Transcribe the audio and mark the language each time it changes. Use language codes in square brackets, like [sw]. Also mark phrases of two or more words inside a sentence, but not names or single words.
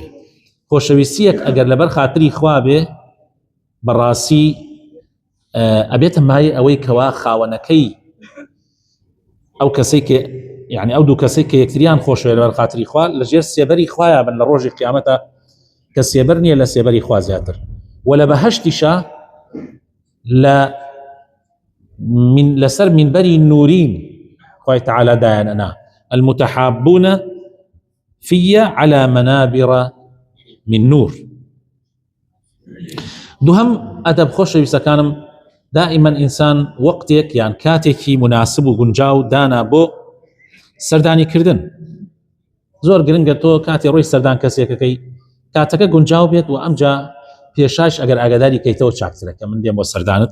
[ckb] خۆشەویستیەک ئەگەر لەبەر خاتری خوا بێ بەڕاستی ئەبێتە مای ئەوەی کەوا خاوەنەکەی ئەو کەسەی کە یعنی ئەو دوو کەسەی کە یەکتریان خۆشەوێ لەبەر خاتری خوا لەژێر سێبەری خوایە بن لە ڕۆژی قیامەتە، کە سێبەر نییە لە سێبەری خوا زیاتر. و لە بەهەشتیشە لەسەر منبەری نورین خوای تەعالی دایانەنا [ar] المتحابون في على منابر من نور. [ckb] دوهم ئەدەب خۆشەویستەکانم، دائما ئینسان وەقتێک یان کاتێکی مناسب و گونجاو دانا بۆ سەردانیکردن. زۆر گرنگە تۆ کاتی ڕۆی سەردان کەسێکەکەی کاتەکە گونجاو بێت و ئەمجا پێشاش ئەگەر ئاگاداری کەیتەوە چاکترە کە من دێم بۆ سەردانت.